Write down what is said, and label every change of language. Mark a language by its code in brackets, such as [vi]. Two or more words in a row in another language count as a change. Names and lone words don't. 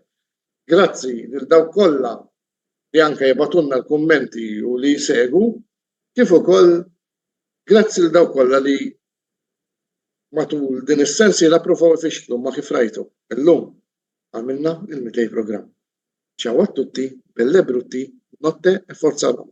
[mt] Grazzi lil dawk kollha li anke jibatunna l-kummenti u li jsegwu, kif ukoll grazzi lil dawk kollha li matul din is-sensiela provaw ifixklu ma kif rajtu. Illum għamilna il-200 programm. [it] Ciao a tutti, belle brutti, notte e forza Roma.